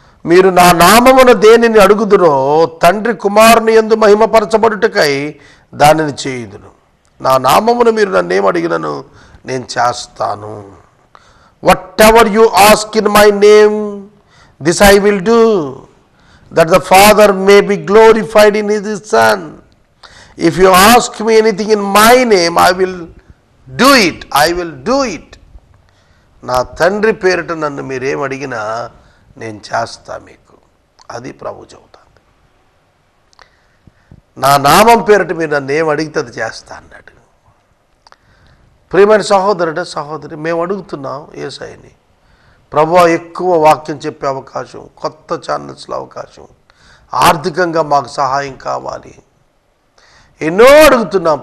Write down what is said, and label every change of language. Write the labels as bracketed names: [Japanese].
[Telugu] మీరు నా నామమున దేనిని అడుగుదురో తండ్రి కుమారుని యందు మహిమపరచబడుటకై దానిని చేయుదును. నా నామమున మీరు నన్నేం అడిగినను నేను చేస్తాను. [English] Whatever you ask in my name this I will do, that the Father may be glorified in his Son. If you ask me anything in my name, I will do it. I will do it. [Telugu] నా తండ్రి పేరిట నన్ను మీరేం అడిగినా నేను చేస్తా మీకు. అది ప్రభు చెబుతాను. నా నామం పేరిట మీరు నన్ను ఏం అడిగితే అది చేస్తా అన్నాడు. ప్రియమైన సహోదరుడు సహోదరి, మేము అడుగుతున్నాం యేసయ్యని, ప్రభువా ఎక్కువ వాక్యం చెప్పే అవకాశం, కొత్త ఛానల్స్లో అవకాశం, ఆర్థికంగా మాకు సహాయం కావాలి, ఎన్నో అడుగుతున్నాం.